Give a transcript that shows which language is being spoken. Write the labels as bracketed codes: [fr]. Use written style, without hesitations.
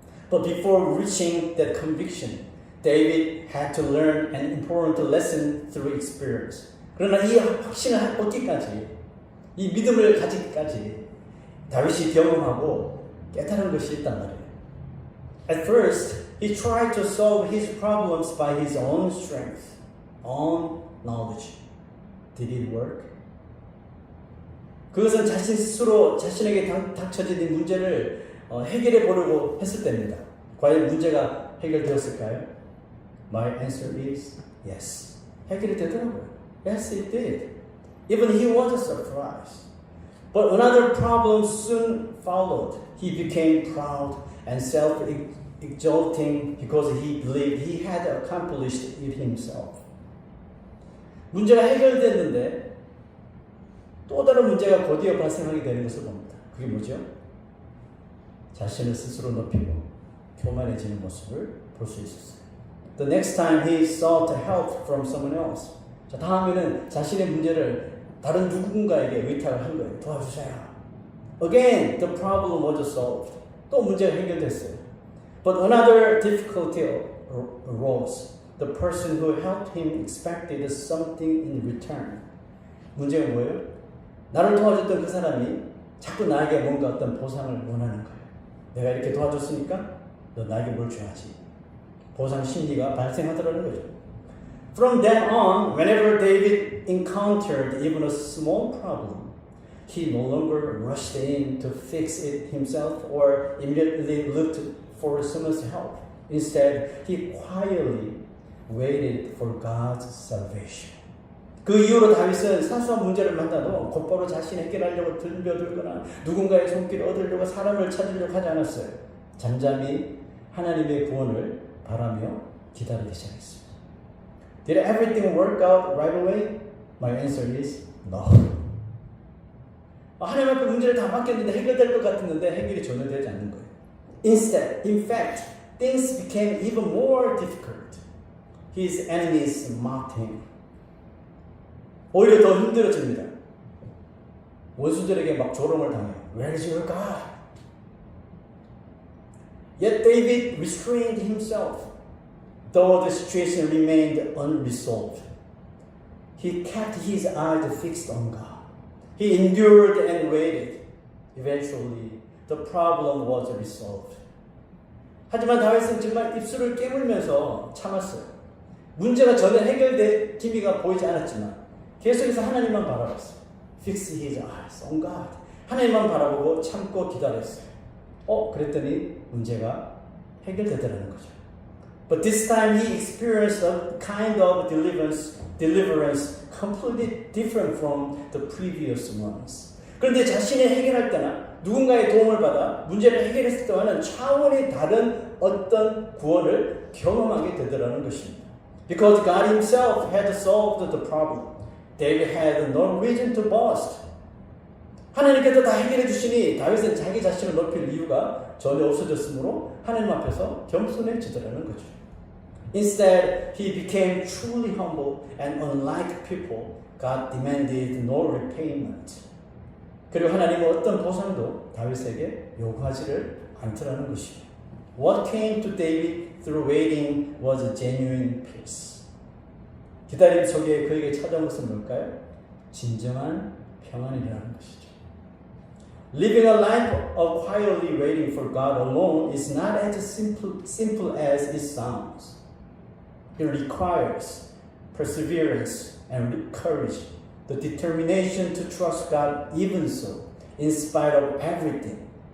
[en] But before reaching that conviction, David had to learn an important lesson through experience. [ko] 그러나 이 확신을 얻기까지, 이 믿음을 가지기까지 다윗이 경험하고 깨달은 것이 있단 말이에요. [en] At first, he tried to solve his problems by his own strength, own knowledge. Did it work? [ko] 그것은 자신 스스로 자신에게 닥쳐진 이 문제를 해결해 보려고 했을 때입니다. 과연 문제가 해결되었을까요? [en] My answer is yes. [ko] 해결이 되더라고요. [en] Yes, it did. Even he was surprised. But another problem soon followed. He became proud and self-exalting because he believed he had accomplished it himself. [ko] 문제가 해결됐는데 또 다른 문제가 곧이어 발생하게 되는 것을 봅니다. 그게 뭐죠? 자신을 스스로 높이고 교만해지는 모습을 볼 수 있었어요. [en] The next time he sought help from someone else. [ko] 자, 다음에는 자신의 문제를 다른 누군가에게 의탁을 한 거예요. 도와주세요. [en] Again, the problem was solved. [ko] 또 문제가 해결됐어요. [en] But another difficulty arose. The person who helped him expected something in return. [ko] 문제가 뭐예요? 나를 도와줬던 그 사람이 자꾸 나에게 뭔가 어떤 보상을 원하는 거예요. 내가 이렇게 도와줬으니까 너 나에게 뭘 줘야지. 보상 심리가 발생하더라는 거죠. [en] From then on, whenever David encountered even a small problem, he no longer rushed in to fix it himself or immediately looked for someone's help. Instead, he quietly waited for God's salvation. [ko] 그 이후로 다윗은 사소한 문제를 만나도 곧바로 자신이 해결하려고 덤벼들거나 누군가의 손길을 얻으려고 사람을 찾으려고 하지 않았어요. 잠잠히 하나님의 구원을 바라며 기다리기 시작했습니다. [en] Did everything work out right away? My answer is no. [ko] 하나님 앞에 문제를 다 맡겼는데 해결될 것 같았는데 해결이 전혀 되지 않는 거예요. [en] Instead, in fact, things became even more difficult. His enemies mocked him. [ko] 오히려 더 힘들어집니다. 원수들에게 막 조롱을 당해요. [en] Where is your God? Yet David restrained himself, though the situation remained unresolved. He kept his eyes fixed on God. He endured and waited. Eventually, the problem was resolved. [ko] 하지만 다윗은 정말 입술을 깨물면서 참았어요. 문제가 전혀 해결될 기미가 보이지 않았지만 계속해서 하나님만 바라봤어요. [en] Fix his eyes on God. [ko] 하나님만 바라보고 참고 기다렸어요. 그랬더니 문제가 해결되더라는 거죠. [en] But this time he experienced a kind of deliverance completely different from the previous ones. [ko] 그런데 자신이 해결할 때나 누군가의 도움을 받아 문제를 해결했을 때와는 차원이 다른 어떤 구원을 경험하게 되더라는 것입니다. [en] Because God himself had solved the problem. David had no reason to boast. [ko] 하나님께서 다 해결해 주시니 다윗은 자기 자신을 높일 이유가 전혀 없어졌으므로 하나님 앞에서 겸손해지더라는 거죠. [en] Instead, he became truly humble and unlike people, God demanded no repayment. [ko] 그리고 하나님은 어떤 보상도 다윗에게 요구하지를 않더라는 것입니다. [en] What came to David through waiting was a genuine peace. [ko] 기다림 속에 그에게 찾아온 것은 뭘까요? 진정한 평안이라는 것이죠. [en] Living a life of quietly waiting for God alone is not as simple as it sounds. It requires perseverance and courage, the determination to trust God even so, in spite of everything.